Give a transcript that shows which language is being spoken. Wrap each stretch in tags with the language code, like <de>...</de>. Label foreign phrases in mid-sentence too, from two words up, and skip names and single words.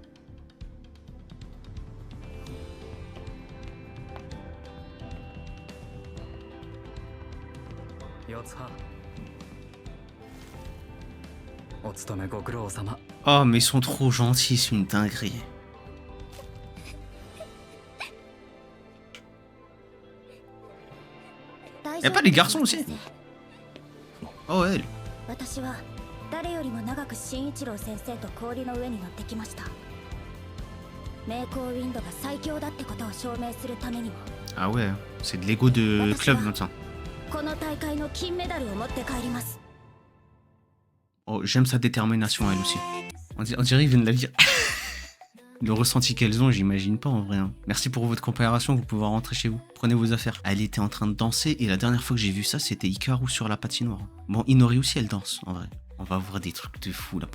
<fr>Oh, mais ils sont trop gentils, c'est une dinguerie. Y'a pas les garçons aussi? Oh, elle.</fr> <ja>私は誰よりも長く新一郎先生と氷の上に乗ってきました。メイコーウィンドが最強だってことを証明するためにも</ja> <fr>Ah ouais, c'est de l'ego de club maintenant.</fr> <ja>この大会の金メダルを持って帰ります。</ja> <fr>Oh, j'aime sa détermination, elle aussi. On dirait qu'ils viennent de la dire. Le ressenti qu'elles ont, j'imagine pas en vrai. Hein. Merci pour votre comparaison, vous pouvez rentrer chez vous. Prenez vos affaires. Elle était en train de danser et la dernière fois que j'ai vu ça, c'était Hikaru sur la patinoire. Bon, Inori aussi, elle danse en vrai. On va voir des trucs de fou là.</fr>